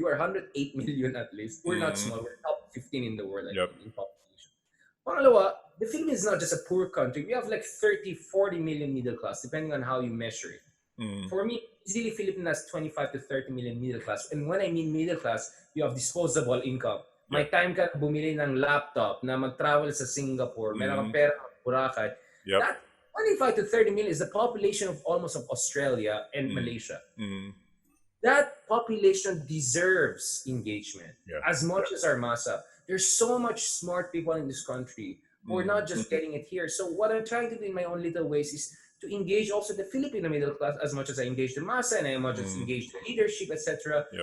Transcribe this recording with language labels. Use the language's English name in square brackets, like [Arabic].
[English] We're 108 million at least. We're not small. We're top 15 in the world in population. [Filipino] Pangalawa, [English] the Philippines is not just a poor country. We have like 30, 40 million middle class, depending on how you measure it. For me, easily Philippines has 25 to 30 million middle class. And when I mean middle class, you have disposable income. [Filipino] May time ka bumili ng laptop, na mag-travel sa Singapore, meron kang pera ng Boracay. [English] That 25 to 30 million is the population of almost of Australia and Malaysia. That population deserves engagement as much as our masa. There's so much smart people in this country who are not just getting it here. So what I'm trying to do in my own little ways is to engage also the Filipino middle class as much as I engage the masa and as much as engage the leadership, etc.